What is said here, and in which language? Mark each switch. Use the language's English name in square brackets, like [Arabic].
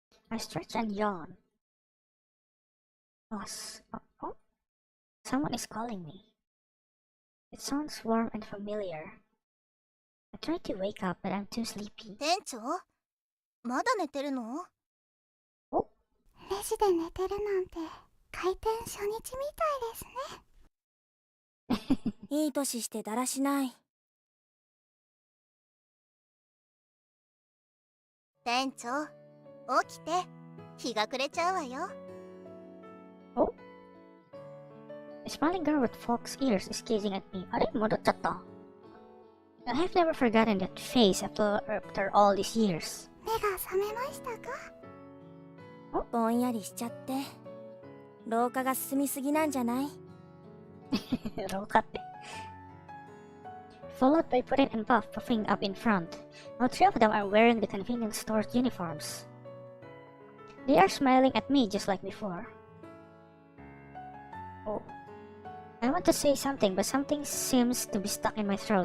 [English] I stretch and yawn. Oh, someone is calling me. It sounds warm and familiar. I try to wake up, but I'm too sleepy. [Japanese] 店長、まだ寝てるの？お、レジで寝てるなんて開店初日みたいですね。いい年してだらしない。店長、起きて。日が暮れちゃうわよ。 [English] Oh? A smiling girl with fox ears is gazing at me. [Japanese] あれ戻っちゃった。 [English] I have never forgotten that face after all these years. [Japanese] 目が覚めましたか？ぼんやりしちゃって。廊下が進みすぎなんじゃない？廊下って。 [English] Followed by Puddin and Puff puffing up in front. All three of them are wearing the convenience store's uniforms. They are smiling at me just like before. Oh. I want to say something, but something seems to be stuck in my throat.